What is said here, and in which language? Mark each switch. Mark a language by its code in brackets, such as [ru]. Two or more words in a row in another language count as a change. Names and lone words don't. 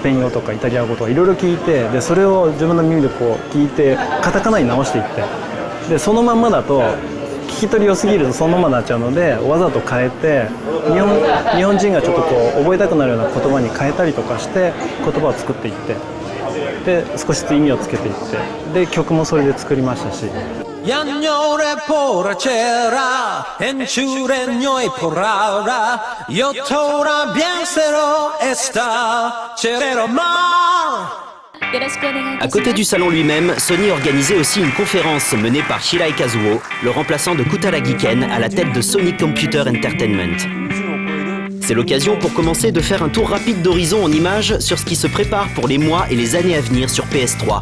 [ja] ペイン語とかイタリア語とかいろいろ聞いて、でそれを自分の耳でこう聞いてカタカナに直していって、でそのまんまだと聞き取り良すぎるとそのままになっちゃうので、わざと変えて日本人がちょっとこう覚えたくなるような言葉に変えたりとかして言葉を作っていって、で少しずつ意味をつけていって、で曲もそれで作りましたし。 Yagnore poracera, enchureño y porara, yo tora biensero esta, cherero ma. [fr] À côté du salon lui-même, Sony organisait aussi une conférence menée par Shirai Kazuo, le remplaçant de Kutaragi Ken à la tête de Sony Computer Entertainment. C'est l'occasion pour commencer de faire un tour rapide d'horizon en images sur ce qui se prépare pour les mois et les années à venir sur PS3.